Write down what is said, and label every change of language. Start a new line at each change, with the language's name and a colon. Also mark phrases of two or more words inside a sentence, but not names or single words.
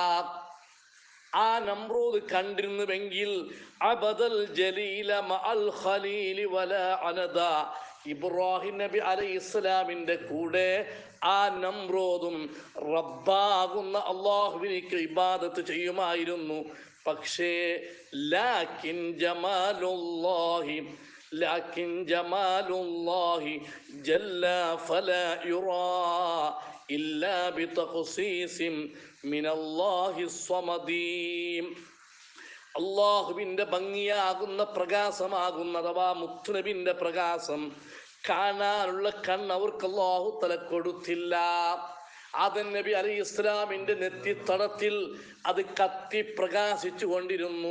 Malayalam: ആ നമ്രൂദ് കണ്ടിരുന്നുവെങ്കിൽ
Arabic: عبد الجليل مع الخليل ولا عند,
Malayalam: ഇബ്രാഹിം നബി അലൈഹി ഇസ്ലാമിന്റെ കൂടെ ആ നമ്രൂദും റബ്ബാകുന്ന അല്ലാഹുവിനിക്ക് ഇബാദത്ത് ചെയ്യുമായിരുന്നു.
Arabic: പക്ഷേ لكن جمال الله لكن جمال الله جل فلا يرى إلا بتخصيص من الله الصمد.
Malayalam: അള്ളാഹുവിൻ്റെ ഭംഗിയാകുന്ന പ്രകാശമാകുന്ന അഥവാ മുത്തുനബിൻ്റെ പ്രകാശം കാണാനുള്ള കണ്ണ് അവർക്ക് അല്ലാഹു തആല കൊടുത്തില്ല. ആദം നബി അലൈഹി ഇസ്ലാമിൻ്റെ നെറ്റിത്തടത്തിൽ അത് കത്തി പ്രകാശിച്ചു കൊണ്ടിരുന്നു.